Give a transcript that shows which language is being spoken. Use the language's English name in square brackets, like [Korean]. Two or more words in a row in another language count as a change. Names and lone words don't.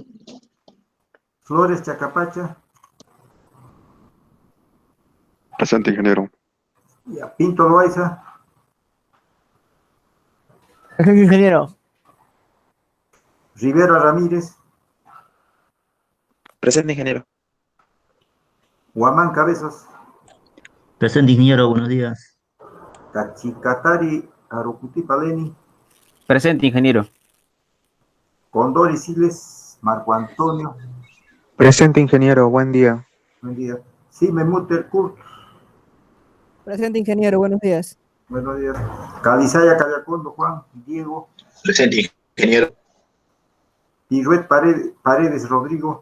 [Spanish] Flores Chacapacha. Presente, ingeniero. Ya, Pinto Loaiza. Presente, ingeniero. Rivera Ramírez. Presente, ingeniero. Huamán Cabezas. Presente, ingeniero, buenos días. Cachicatari Arucuti Paleni. Presente, ingeniero. Condori Siles. Marco Antonio. Presente, ingeniero. Buen día. Buen día. Sime Mutter Kurt. Presente, ingeniero. Buenos días. Buenos días. Calizaya Callacondo Juan. Diego. Presente, ingeniero. Piruet Paredes Rodrigo.